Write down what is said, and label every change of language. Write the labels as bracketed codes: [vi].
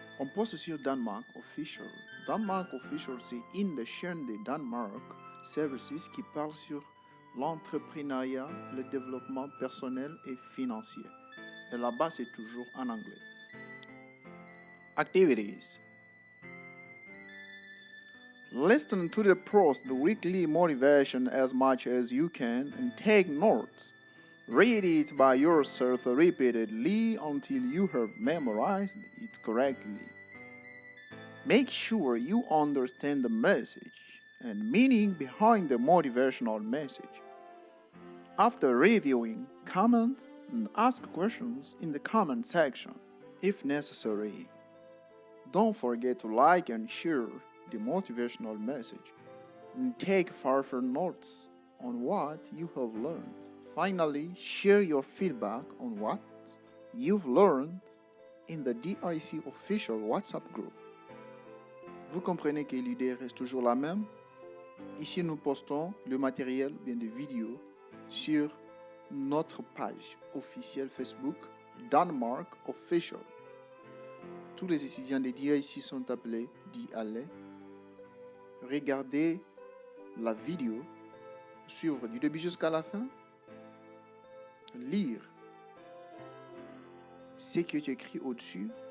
[fr] On poste sur Denmark Official. Denmark Official, c'est une des chaînes de Denmark Services qui parle sur l'entrepreneuriat, le développement personnel et financier. Et là-bas, c'est toujours en anglais. [en] Activities. Listen to the post, the weekly motivation as much as you can and take notes. Read it by yourself repeatedly until you have memorized it correctly. Make sure you understand the message and meaning behind the motivational message. After reviewing, comment and ask questions in the comment section if necessary. Don't forget to like and share the motivational message and take further notes on what you have learned. Finally, share your feedback on what you've learned in the DIC official WhatsApp group. [fr] Vous comprenez que l'idée reste toujours la même. Ici, nous postons le matériel, bien des vidéos, sur notre page officielle Facebook, Denmark Official. Tous les étudiants des DIC sont appelés d'y aller, regarder la vidéo, suivre du début jusqu'à la fin, lire ce que tu écris au-dessus